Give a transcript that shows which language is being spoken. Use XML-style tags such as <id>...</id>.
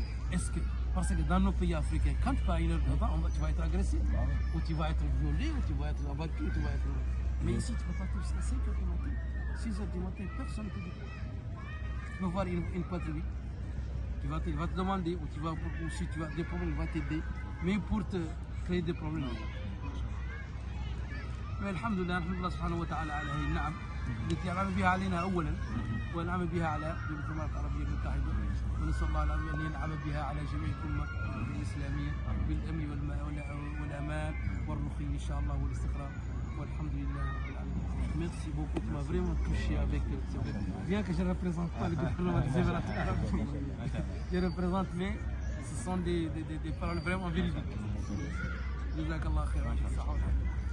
<fr>Est-ce que, parce que dans nos pays africains, quand tu pars à 1h du matin, tu vas être agressé, ou tu vas être violé, ou tu vas être abattu, ou tu vas être... Mais ici, tu peux partir jusqu'à 5h du matin, 6h du matin, personne ne te dit quoi. Tu peux voir une patrouille, il va te demander, ou si tu as des problèmes, il va t'aider, mais pour te créer des problèmes.</fr> <ar>Mais alhamdoulilah, alhamdoulilah subhanahu wa ta'ala على هذه النعم التي أنعم بها علينا أولا ونعم بها على دولة الإمارات العربية المتحدة ونسأل الله العظيم أن ينعم بها على جميع الأمة الإسلامية بالأمن والأمان والرخي إن شاء الله والاستقرار والحمد لله رب العالمين.</ar> <fr>Merci beaucoup, tu m'as vraiment touché avec bien que je ne représente pas le gouvernement des Émirats arabes, je représente, mais ce sont des paroles vraiment véridiques.</fr> <ar>Jazakallah khairan.</ar>